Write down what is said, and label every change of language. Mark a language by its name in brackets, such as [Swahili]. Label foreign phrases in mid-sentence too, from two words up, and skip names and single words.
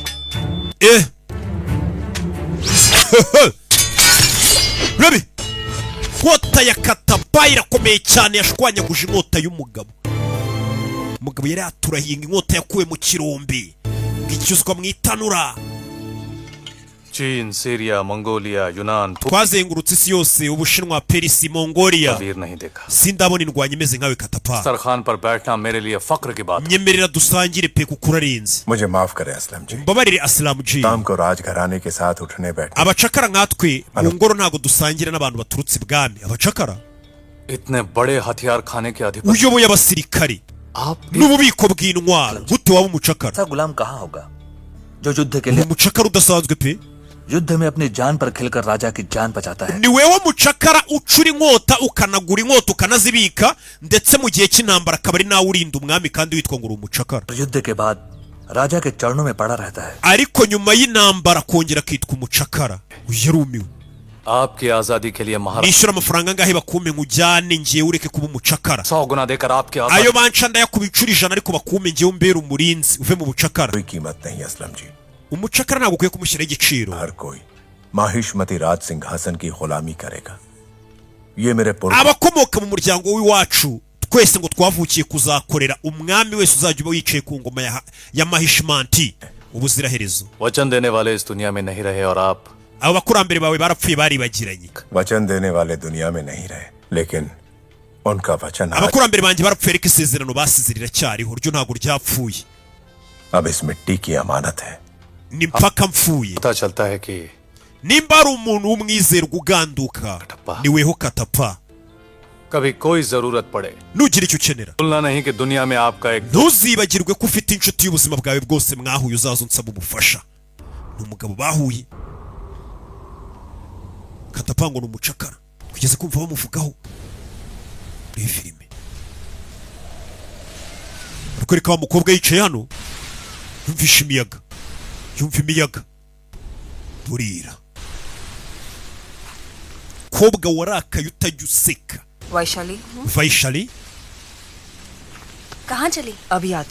[Kinyarwanda] Urebe inkota ya Katappa irakomeye cyane, yashwanyaguje inkota y'umugabo. Umugabo yari aturahinga inkota yakuwe mu kirombe icyuzwa mu itanura. [Hindi] चीन, सीरिया, मंगोलिया, यूनान, [Kinyarwanda] Twazengurutse isi yose, Ubushinwa, Perisi, Mongolia. [Hindi] वीर नहीं देखा। [Kinyarwanda] Sindabona indwanyi imeze nkawe Katappa. [Hindi] सरखान पर बैठना मेरे लिए फक्र की बात है। [Kinyarwanda] Nyemerera dusangire pe kuko urarinze. [Hindi] मुझे माफ करें असलम जी, [Kinyarwanda] Mbabarire Aslam G. [Hindi] शाम को राजघराने के साथ उठने बैठे [Kinyarwanda] Abacakara nkatwe mu ngoro ntago dusangira n'abantu baturutse ibwami. Abacakara [Hindi] इतने बड़े हथियार खाने के अधिपति [Kinyarwanda] uyoboye abasirikari n'ububiko bw'intwaro, gute waba umucakara? [Hindi] ऐसा गुलाम कहाँ होगा जो युद्ध के लिए [Kinyarwanda] Umucakara udasanzwe pe. [Hindi] युद्ध में अपनी जान पर खिलकर राजा की जान बचाता है। [Kinyarwanda] Ni wewe mucakara ucura inkota, ukanagura inkota, ukanazibika, ndetse mu gihe cy'intambara akaba ari nawe urinda umwami kandi witwa ngo uri umucakara. [Hindi] युद्ध के बाद राजा के चरणों में पड़ा रहता है। [Kinyarwanda] Ariko nyuma y'intambara kongera akitwa umucakara. Uyarumiwe. [Hindi] आपकी आजादी के लिए महाराज [Kinyarwanda] Nishyura amafaranga angahe bakume nkujyane ngiye ureke kuba umucakara? [Hindi] 100 गुना देकर आपकी [Kinyarwanda] Ayo [Hindi] आजादी [Kinyarwanda] banca ndayakubicura 100 ariko bakume ngiye umbera umurinzi uve mu bucakara. [Hindi] कोई कीमत नहीं असलम जी, [Kinyarwanda] Umucakara ntabwo ukwiye kumushyiraho igiciro. [Hindi] हर कोई माहिष्मती राज सिंहासन की गुलामी करेगा। ये मेरे [Kinyarwanda] Abakomoka mu muryango w'iwacu twese ngo twavukiye kuzakorera umwami wese uzajya uba wicaye ku ngoma ya Mahishmanti ubuziraherezo. [Hindi] वचन देने वाले इस दुनिया में नहीं रहे और आप [Kinyarwanda] Abo bakurambere bawe barapfuye baribagiranye. [Hindi] वचन देने वाले दुनिया में नहीं रहे, लेकिन उनका वचन आज [Kinyarwanda] Abakurambere banjye barapfuye ariko isezerano basize riracyariho, ryo ntabwo ryapfuye. [Hindi] अब इस मिट्टी की अमानत है। [Kinyarwanda] Ni mpaka mpfuye. [Hindi] पता चलता है कि [Kinyarwanda] Nimba ari umuntu w'umwizerwa uganduka ni weho Katappa. [Hindi] कभी कोई जरूरत पड़े [Kinyarwanda] nugira icyo ukenera [Hindi] भूलना नहीं कि दुनिया में आपका एक [Kinyarwanda] ntuzibagirwe ko ufite inshuti y'ubuzima bwawe bwose mwahuye uzaza unsaba ubufasha. Ni umugabo bahuye Katapango ni umucakara kugeza kumva bamuvugaho muri filime. Ariko wa mukobwa yicaye hano yumvisha imiyaga, yumva imiyaga burira. Kobwa warakaye utajya useka. [Hindi] वैशाली Vaishali कहाँ चली? अभी आती हूँ।